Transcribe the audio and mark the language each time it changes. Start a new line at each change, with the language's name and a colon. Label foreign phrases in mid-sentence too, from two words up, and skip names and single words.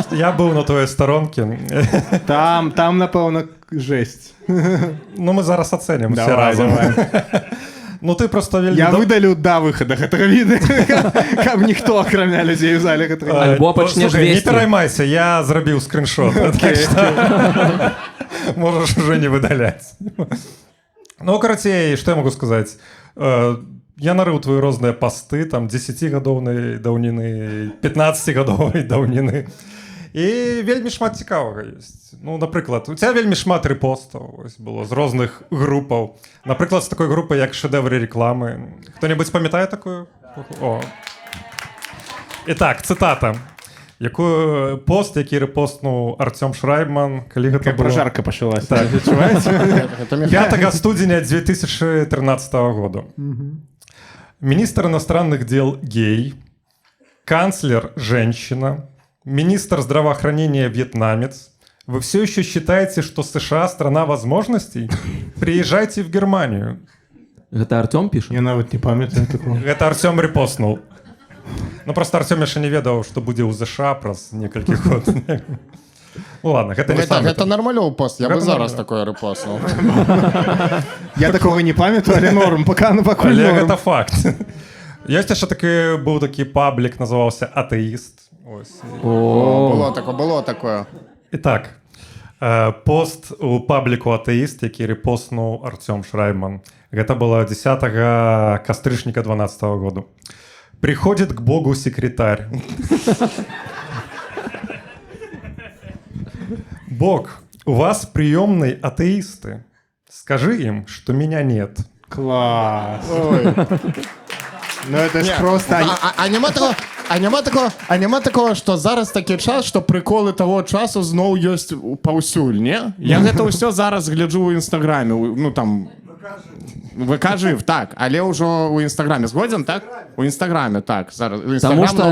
Belarusian: Я быў
Russian: на твоей сторонке.
Belarusian: Там, напэўна, жесть. Ну, мы зараз ацэнім все Давай. разом. Ну, ты просто вельмі... Я выдалю да выхада гэтага відэа, каб ніхто, акрамя людзей у зале гэтага. Альбо пачнеш
Russian: Слушай, не
Belarusian: весці. пераймайся, я зрабіў скриншот.
Russian: Можешь уже не
Belarusian: выдалять.
Russian: Ну, карацей, что я могу сказать?
Belarusian: Я нарыў твои розныя посты, там, 10-гадоўнай даўніны, 15-гадовай даўніны. І вельмі шмат цікавага ёсць. Ну, напрыклад,
Russian: у тебя
Belarusian: вельмі шмат рэпостаў было з розных групаў. Напрыклад, з такой групы, як «Шэдэвры рекламы». Хто-небудзь памятае такую? О. Итак, цытата. Якую пост, які рэпостнуў Артём Шрайбман, калі гэта было... Пражарка пачалася. Так. 5 студзеня 2013 года.
Russian: Министр иностранных дел гей, канцлер женщина, министр здравоохранения вьетнамец. Вы все еще считаете, что США страна возможностей? Приезжайте в Германию.
Belarusian: Гэта Артём піша? Я нават не памятаю такого.
Russian: Это Артём репостнул.
Belarusian: Ну, просто Артём яшчэ не ведаў, што будзе ў ЗША праз некалькі год. Ну ладно, гэта
Russian: не самый...
Belarusian: Гэта нармалёў пост,
Russian: я бы
Belarusian: Гэта зараз нормально. такое рэпостнул. Я такого не памятаю, але норм, пакуль Але норм. гэта факт. Ёсць яшчэ быў такі паблік, называўся «Атэіст». Было такое. Итак, пост у пабліку «Атэіст», які рэпостнуў Артём Шрайбман. Гэта было 10 кастрычніка 2012 года.
Russian: Приходит к Богу секретарь. Бог, у вас в приемной атеисты. Скажи им, что меня нет. Класс. Ну это ж просто...
Belarusian: А няма такого, што зараз такі час, што прыколы таго часу зноў ёсць паўсюль, не? Я гэта ўсё зараз гляджу ў Інстаграме, ну там... ВК жив, так, але ўжо ў Інстаграме. Згодзін, так? У Інстаграме, так. Зараз.